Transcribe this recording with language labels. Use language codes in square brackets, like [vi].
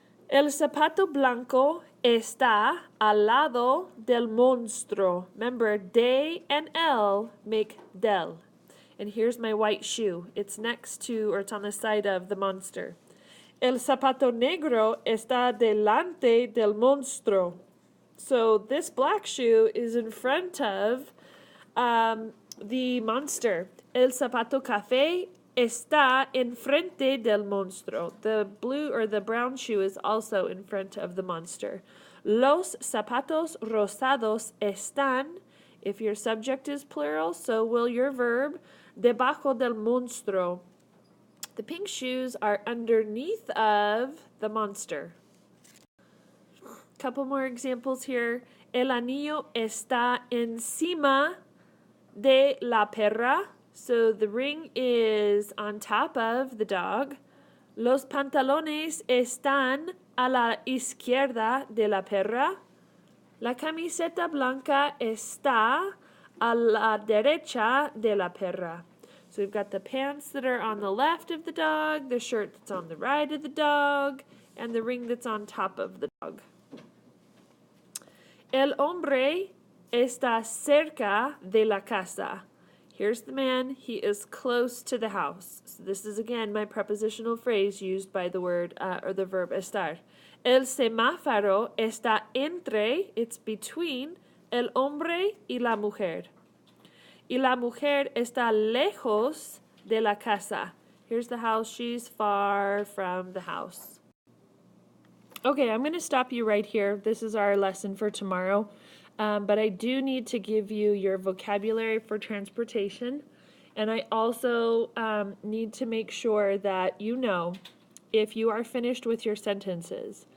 [es] El zapato blanco está al lado del monstruo. [en] Remember, de and el make del. And here's my white shoe. It's next to, or it's on the side of the monster. [es] El zapato negro está delante del monstruo. [en] So this black shoe is in front of the monster. [es] El zapato café está enfrente del monstruo. [en] The blue or the brown shoe is also in front of the monster. [es] Los zapatos rosados están, [en] if your subject is plural, so will your verb, [es] debajo del monstruo. [en] The pink shoes are underneath of the monster. Couple more examples here. [es] El anillo está encima de la perra. [en] So the ring is on top of the dog. [es] Los pantalones están a la izquierda de la perra. La camiseta blanca está a la derecha de la perra. [en] So we've got the pants that are on the left of the dog, the shirt that's on the right of the dog, and the ring that's on top of the dog. [es] El hombre está cerca de la casa. [en] Here's the man. He is close to the house. So this is, again, my prepositional phrase used by the word or the verb estar. [es] El semáforo está entre, [en] it's between, [es] el hombre y la mujer. Y la mujer está lejos de la casa. [en] Here's the house. She's far from the house. Okay, I'm going to stop you right here. This is our lesson for tomorrow. But I do need to give you your vocabulary for transportation. And I also need to make sure that you know if you are finished with your sentences.